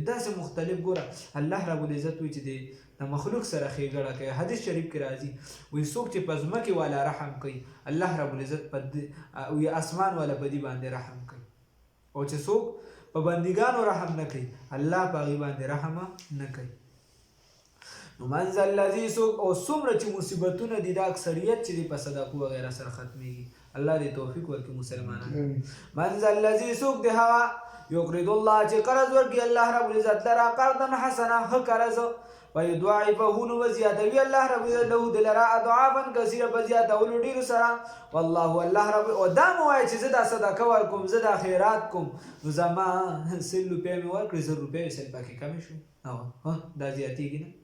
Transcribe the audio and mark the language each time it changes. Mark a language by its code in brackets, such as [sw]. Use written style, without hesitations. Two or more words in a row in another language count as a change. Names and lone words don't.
[ps] داسې مختلف ګوره [ar] الله رب العزت [ps] وایي چې دی د مخلوق سره ښېګړه کوي. حدیث شریف کې راځي وایي څوک چې په ځمکې والا رحم کوي [ar] الله رب العزت [ps] وایي اسمان والا په دې باندې رحم کوي. او چې څوک په بندګانو رحم نه کوي الله په هغې باندې رحم نه کوي. نو [ar] من ذا الذي [ps] څوک او څومره چې مصیبتونه دي دا اکثریت چې دي په صدقو وغیره سره ختمیږي. الله دې توفیق ورکړي مسلمانان. [ar] من ذا الذي [ps] څوک دی هغه [ar] یقرض الله [ps] چې قرض ورکړي [ar] الله رب العزت [ps] لره [ar] قرضا حسنا [ps] ښه قرض ويضاعفه نو وزیاتوي [ar] الله رب العزت [ps] له دلرا [ar] اضعافا کثیره [ps] په زیاتولو ډېرو سره. والله الله رب او دا مو وایي چې زه دا صدقه ورکوم زه دا خیرات کوم نو زما 100 روپۍ مې ورکړې 100 روپۍ یې سل پکې کمې شوې دا زیاتېږي نه.